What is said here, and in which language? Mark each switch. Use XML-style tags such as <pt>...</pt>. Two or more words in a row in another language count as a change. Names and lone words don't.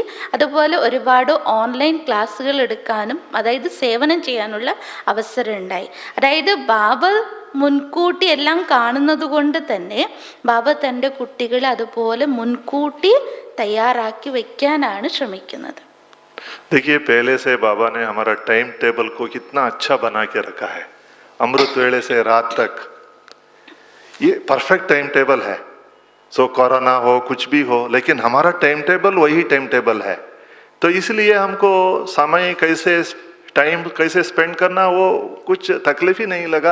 <ml>അതുപോലെ ഒരുപാട്</ml> <en>online classes</en> <ml>എടുക്കാനും അതായത് സേവനം ചെയ്യാനുള്ള അവസരം ഉണ്ടായി. അതായത് ബാബ മുൻകൂട്ടി എല്ലാം കാണുന്നത് കൊണ്ട് തന്നെ ബാബ തൻ്റെ കുട്ടികളെ അതുപോലെ മുൻകൂട്ടി തയ്യാറാക്കി വെക്കാനാണ് ശ്രമിക്കുന്നത്.</ml> <hi>देखिए पहले से बाबा ने हमारा</hi> <en>time table</en> <hi>को कितना अच्छा बना के रखा है, अमृत वेले से रात तक ये</hi> <en>perfect time table</en> <hi>है। सो कोरोना हो कुछ भी हो, लेकिन हमारा</hi> <en>time table</en> <hi>वही</hi> <en>time table</en> <hi>है। तो इसलिए हमको समय टाइम कैसे स्पेंड करना वो कुछ तकलीफ ही नहीं लगा।</hi>